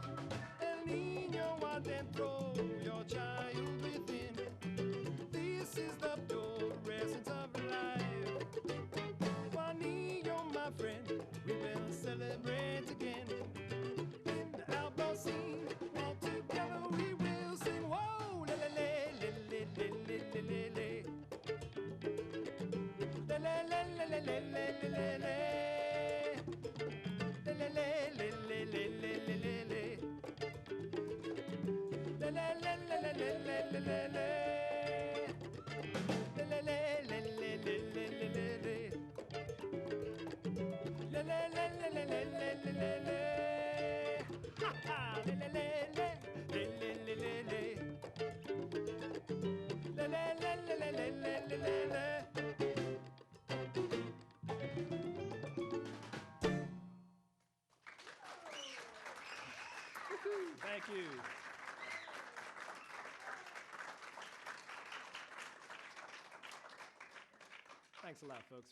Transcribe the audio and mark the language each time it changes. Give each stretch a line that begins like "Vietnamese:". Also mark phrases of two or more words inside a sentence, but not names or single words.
Spanish: El niño adentro,
English: your child within. This is the pure essence of life. Juanillo, my friend, we will celebrate again. In the outdoor scene, all together we will sing. Whoa, le le le le le le le le le. Le le le le le le le le le. Le le le le le le le le le le. Le le le le le le le le le le. Le le le le le le le le le le. Le le le le le le le le le le. Ha ha! Le le le le le le le le le. Le le le le le le le le le. Thank you. Thanks a lot, folks.